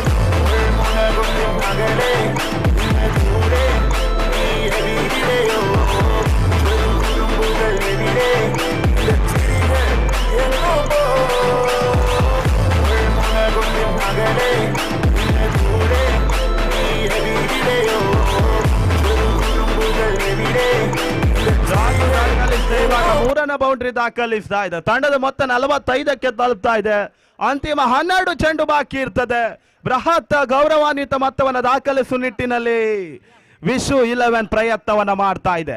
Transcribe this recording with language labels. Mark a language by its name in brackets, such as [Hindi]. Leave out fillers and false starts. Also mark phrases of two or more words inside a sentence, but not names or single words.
[Malayalam] ഉൾമുനകൊണ്ടിന്നകലെ ഇന്ന് ദൂരെ നീല വീടയോ ചെറുകുറുമ്പുകൾ എവിടെ നിന്റെ ചിരികൾ എങ്ങോ പോയി. ഉൾമുനകൊണ്ടിന്നകലെ ഇന്ന് ദൂരെ നീല വീടയോ [Kannada] ಮೂರನೇ ಬೌಂಡ್ರಿ ದಾಖಲಿಸ್ತಾ ಇದೆ. ತಂಡದ ಮೊತ್ತ 45ಕ್ಕೆ ತಲುಪ್ತಾ ಇದೆ. ಅಂತಿಮ 12 ಚೆಂಡು ಬಾಕಿ ಇರ್ತದೆ. ಬೃಹತ್ ಗೌರವಾನ್ವಿತ ಮೊತ್ತವನ್ನು ದಾಖಲಿಸುವ ನಿಟ್ಟಿನಲ್ಲಿ ವಿಶು 11 ಪ್ರಯತ್ನವನ್ನ ಮಾಡ್ತಾ ಇದೆ.